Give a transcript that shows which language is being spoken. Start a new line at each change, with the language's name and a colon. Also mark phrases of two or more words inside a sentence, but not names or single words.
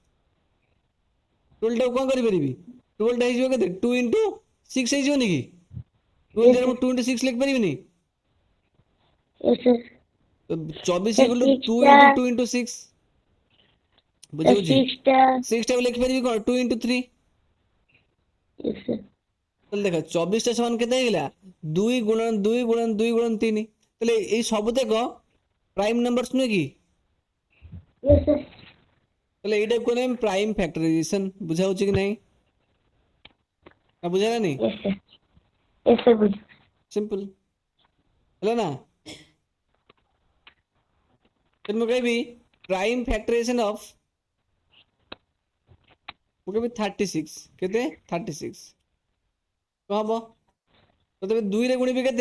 Odia: 12 ଟାକୁ କ'ଣ କରିପାରିବି? 12 ଟା ହେଇଯିବ କେତେ? 2 into 6 ହେଇଯିବନି କି? 12
English: yes
Odia: ଜାଗାରେ
English: sir
Odia: ମୁଁ 2 into 6 ଲେଖିପାରିବିନି?
English: yes sir
Odia: ତ 24
English: sir
Odia: ହେଇଗଲୁ 2 ଟା into 2 into 6 ବୁଝିହଉଛି? 6 ଟା 6 ଟାକୁ ଲେଖିପାରିବି କ'ଣ? 2 into 3
English: yes sir
Odia: ତାହେଲେ ଦେଖ 24 ଟା ସମାନ କେତେ ହେଇଗଲା? 2 ଗୁଣନ 2 ଗୁଣନ 2 ଗୁଣନ 3। ତାହେଲେ ଏଇ ସବୁତକ
English: prime numbers
Odia: ନୁହେଁ କି?
English: yes sir
Odia: ତାହେଲେ ଏଇଟାକୁ କହିଲେ ଆମେ
English: prime factorization.
Odia: ବୁଝାଉଛି କି ନାହିଁ? ନା ବୁଝାଲାନି?
English: yes sir yes sir ବୁଝ
Odia: ସିମ୍ପଲ ହେଲା ନା? then ମୁଁ କହିବି
English: prime factorization of
Odia: ମୁଁ କହିବି 36 କେତେ? 36 କ'ଣ ହବ? ପ୍ରଥମେ 2 ରେ ଗୁଣିବି କେତେ?